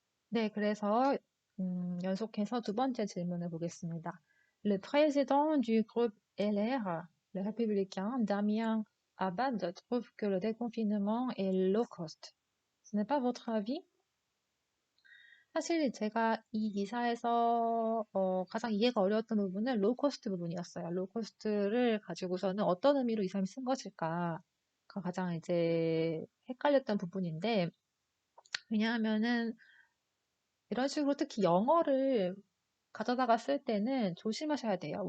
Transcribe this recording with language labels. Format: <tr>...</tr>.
<ko>네, 그래서 연속해서 두 번째 질문을 보겠습니다.</ko> <fr>Le président du groupe LR, le républicain Damien Abad, trouve que le déconfinement est low cost. Ce n'est pas votre avis?</fr> <ko>사실 제가 이 기사에서 가장 이해가 어려웠던 부분은 로우코스트 부분이었어요. 로우코스트를 가지고서는 어떤 의미로 이 사람이 쓴 것일까? 가 가장 이제 헷갈렸던 부분인데, 왜냐하면은 이런 식으로 특히 영어를 가져다가 쓸 때는 조심하셔야 돼요.</ko>